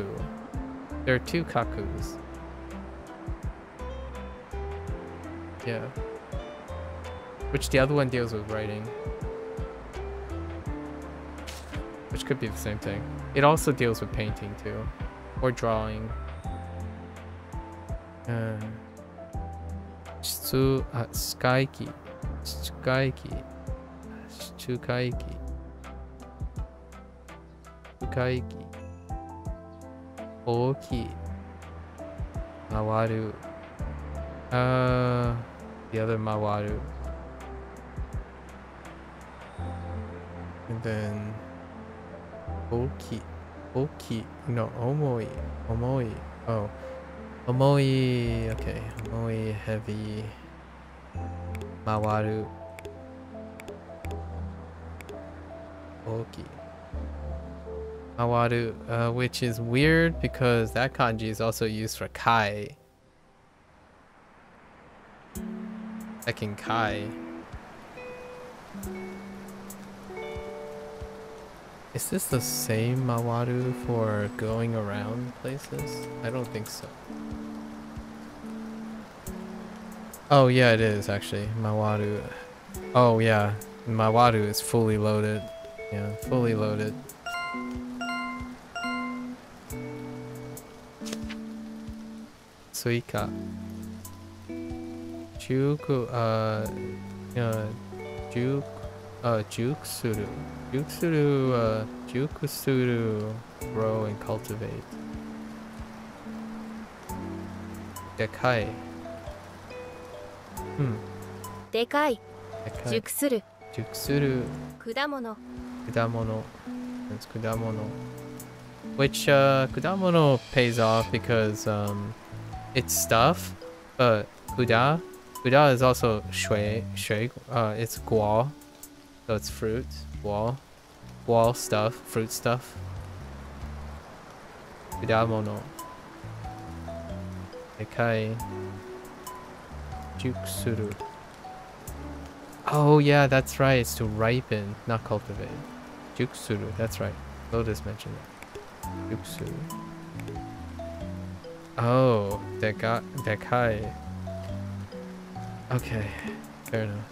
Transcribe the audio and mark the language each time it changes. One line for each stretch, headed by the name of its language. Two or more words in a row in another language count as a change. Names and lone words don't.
English: There are two Kakus. Yeah. Which the other one deals with writing. Which could be the same thing. It also deals with painting too. Or drawing.
Japanese: Tsukaiki. Tsukaiki. Tsukaiki. Tsukaiki. Oki. Mawaru.
English: The other Mawaru. And then Oki.
Japanese: Oki. No, Omoi. Omoi. Oh.
English: Omoi. Okay. Omoi, heavy.
Japanese: Mawaru. Oki. Mawaru,
English: which is weird because that kanji is also used for kai. Second kai. Is this the same Mawaru for going around places? I don't think so. Oh yeah, it is actually. Mawaru. Oh yeah, Mawaru is fully loaded. Yeah, fully loaded.
Japanese: Suika. Juku, jukusuru. Jukusuru,
English: grow and cultivate.
Japanese: Dekai. でかい Dekai. 熟する Jukusuru. 果物 Kudamono.
English: That's kudamono. Which, kudamono pays off because, it's stuff, but kuda is also shui, it's guo, so it's fruit, guo stuff, fruit stuff.
Japanese: Kudamono. Dekai. Jukusuru.
English: Oh yeah, that's right, it's to ripen, not cultivate. Jukusuru, that's right. Lotus mentioned that. Jukusuru. Oh, dekai. Okay, fair enough.